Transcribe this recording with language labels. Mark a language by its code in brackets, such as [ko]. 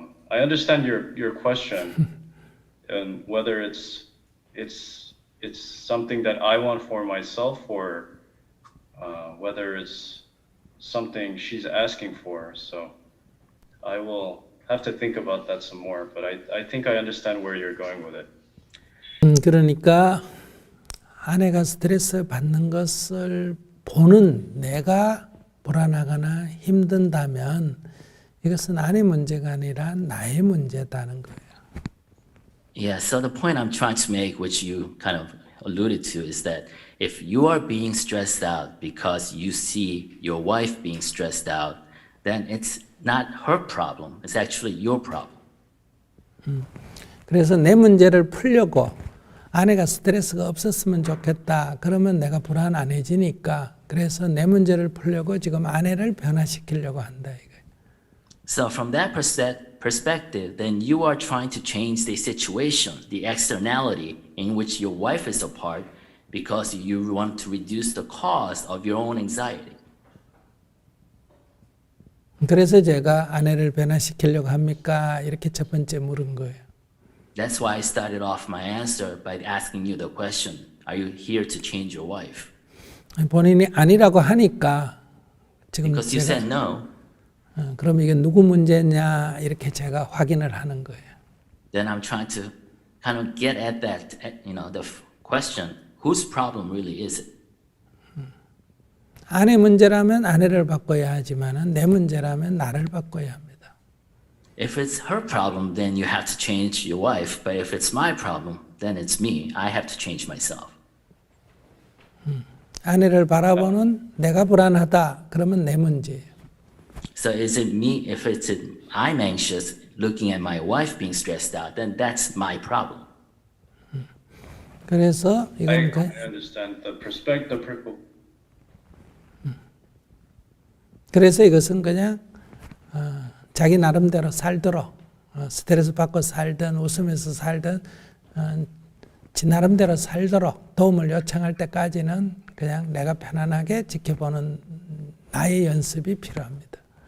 [en] I understand your question and whether it's something that I want for myself or whether it's something she's asking for. So I will have to think about that some more, but I think I understand where you're going with it. [ko] 그러니까 아내가 스트레스 받는 것을 보는 내가 불안하거나 힘든다면 이것은 아내 문제가 아니라 나의 문제다는 거예요. [en] Yeah, so the point I'm trying to make, which you kind of alluded to, is that if you are being stressed out because you see your wife being stressed out, then it's not her problem, it's actually your problem. [ko] 그래서 내 문제를 풀려고 아내가 스트레스가 없었으면 좋겠다. 그러면 내가 불안 안 해지니까 그래서 내 문제를 풀려고 지금 아내를 변화시키려고 한다. 이거예요. [en] So from that perspective, then you are trying to change the situation, the externality in which your wife is a part because you want to reduce the cause of your own anxiety. [ko] 그래서 제가 아내를 변화시키려고 합니까? 이렇게 첫 번째 물은 거예요. [en] That's why I started off my answer by asking you the question, are you here to change your wife? [ko] 본인이 아니라고 하니까 지금 [en] Because you [ko] 제가 [en] said no, [ko] 그럼 이게 누구 문제냐 이렇게 제가 확인을 하는 거예요. [en] then I'm trying to kind of get at that, the question, whose problem really is it? [ko] 아내 문제라면 아내를 바꿔야 하지만은 내 문제라면 나를 바꿔야 합니다. [en] If it's her problem, then you have to change your wife. But if it's my problem, then it's me. I have to change myself. [ko] 아내를 바라보는 내가 불안하다. 그러면 내 문제예요. [en] So is it me? If I'm anxious, looking at my wife being stressed out, then that's my problem. [ko] 그래서 [en] I [ko] 이건 [en] understand the perspective. [ko] 그래서 이것은 그냥 자기 나름대로 살도록 스트레스 받고 살든 웃으면서 살든 지 나름대로 살도록 도움을 요청할 때까지는 그냥 내가 편안하게 지켜보는 나의 연습이 필요합니다.